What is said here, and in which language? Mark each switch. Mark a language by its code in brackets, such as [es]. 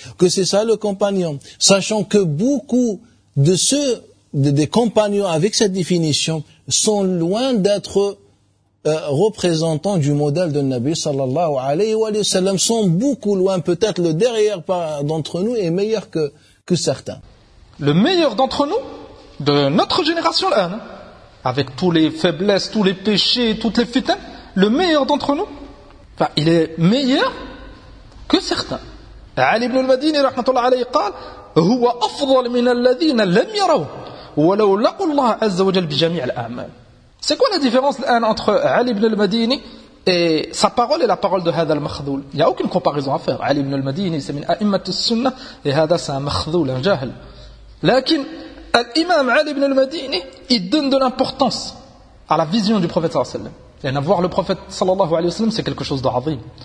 [fr] Que c'est ça le compagnon. Sachant que beaucoup de ceux, des compagnons avec cette définition, sont loin d'être représentants du modèle de Nabi sallallahu alayhi wa sallam, sont beaucoup loin, peut-être le derrière d'entre nous est meilleur que certains. Le meilleur d'entre nous, de notre génération là, non ? Avec toutes les faiblesses, tous les péchés, toutes les fitnes, le meilleur d'entre nous, enfin, il est meilleur que certains. [ar] Ali ibn al-Madini, rahmatullah alayhi, قال, هو أفضل من الذين لم يروا ولو لقوا الله عز وجل بجميع الأعمال. [fr] C'est quoi la différence entre Ali ibn al-Madini et sa parole et la parole de [ar] هذا المخذول? [fr] Il n'y a aucune comparaison à faire. Ali ibn al-Madini, c'est [ar] من أئمة السنة [fr] et هذا c'est un مخذول, un جاهل. لكن l'imam Ali ibn al-Madini, il donne de l'importance à la vision du prophète sallallahu alayhi wa sallam. Et avoir le prophète sallallahu alayhi wa sallam, c'est quelque chose de azim.